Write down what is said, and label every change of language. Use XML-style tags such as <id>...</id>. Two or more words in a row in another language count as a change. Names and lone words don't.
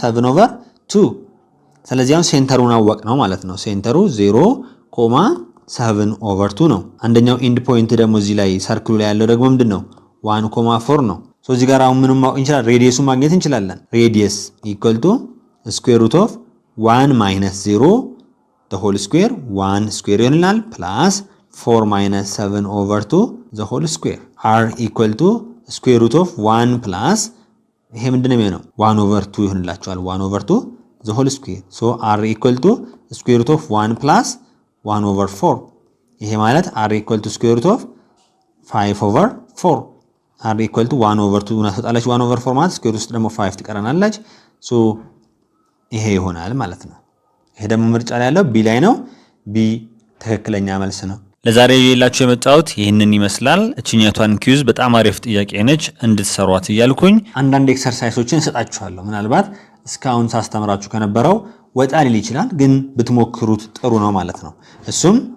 <en>7 over 2።</en> <am>ስለዚህ አሁን ሴንተሩን አወቅ ነው ማለት ነው። ሴንተሩ</am> <en>0,7 over 2</en> <am>ነው። አንደኛው</am> <en>end point</en> <am>ደግሞ እዚህ ላይ ሰርክሉ ላይ ያለው ደግሞ ምንድነው? 1,4 ነው። ሶ እዚህ ጋር አሁን ምንም ማወቅ እንችላለን፣ ሬዲየሱን ማግኘት እንችላለን።</am> <en>radius equal to square root of 1 minus 0 the whole square 1 square</en> <am>ይሆናል</am> <en>plus 4 minus 7 over 2 the whole square r equal to square root of 1 plus</en> <am>ይሄ ምንድነው የሚሆነው?</am> <en>1 over 2 ይሆንላችኋል 1 over 2 the whole square so r equal to square root of 1 plus 1 over 4</en> <am>ይሄ ማለት</am> <en>r equal to square root of 5 over 4 r equal to 1 over 2 እናሰጣለች 1 over 4 ማለት square</en> <am>ውስጥ ደግሞ 5 ትቀረናለች so ይሄ ይሆናል ማለት ነው። ይሄ ደግሞ ምርጫ ላይ ያለው ቢ ላይ ነው። ቢ ትክክለኛ መልስ ነው። ለዛሬ ይላችሁ የመጣሁት ይህንን ይመስላል። እቺኛቷን ኪዩዝ በጣም አሪፍ ጥያቄ ነች እንድትሰሯት እያልኩኝ አንዳንድ ኤክሰርሳይሶችን እሰጣችኋለሁ። ምናልባት እስካሁን ሳስተምራችሁ ከነበረው ወጣ ሊል ይችላል፣ ግን ብትሞክሩት ጥሩ ነው ማለት ነው። እሱም</am>